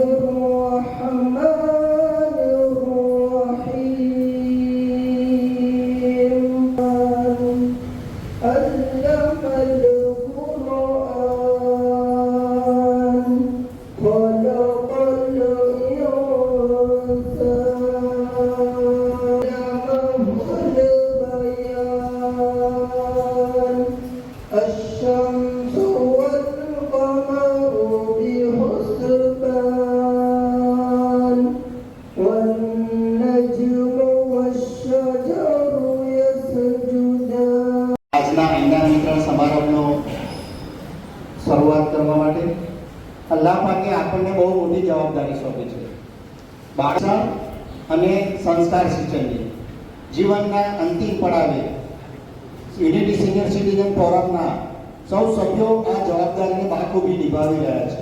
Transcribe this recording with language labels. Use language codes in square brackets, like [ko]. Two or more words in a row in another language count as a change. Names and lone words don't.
[ar] الرحمن الرحيم علم القرآن خلق الشمس والقمر بحسبان والنجم والشجر يسجدان. [gu] આજના અંડા વિતરણ સમારંભનો શરૂઆત કરવા માટે અલ્લાહ પાકે આપણને બહુ મોટી જવાબદારી સોંપી છે. બાળક અને સંસ્કાર સિંચનની જીવનના અંતિમ પડાવે યુનિટી સિનિયર સિટીઝન ફોરમના સૌ સભ્યો આ જવાબદારીને બાખૂબી નિભાવી રહ્યા છે.